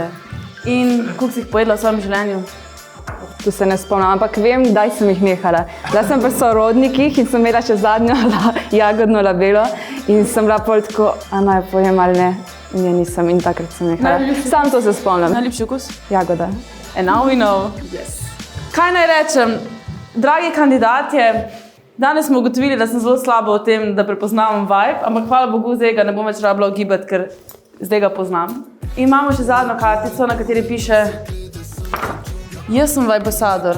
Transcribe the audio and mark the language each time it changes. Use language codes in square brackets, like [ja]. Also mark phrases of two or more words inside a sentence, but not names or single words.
[sl] In koliko si jih pojedla v svojem življenju? Tu se ne spomnim, ampak vem, kdaj sem jih nehala. Zdaj sem pri sorodnikih in sem imela še zadnjo jagodno labelo in sem bila pol tako, a naj pojem ali ne. Ne, nisem in takrat sem nehala. Sam to se spomnim. Najljubši okus? Jagoda. [en] And now we know. Yes. [sl] Kaj naj rečem? Dragi kandidatje, danes smo ugotovili, da sem zelo slabo v tem, da prepoznavam vibe, ampak hvala Bogu, zdaj ga ne bom več rabila ugibati, ker zdaj ga poznam. In imamo še zadnjo kartico, na kateri piše Jaz sem vibesador.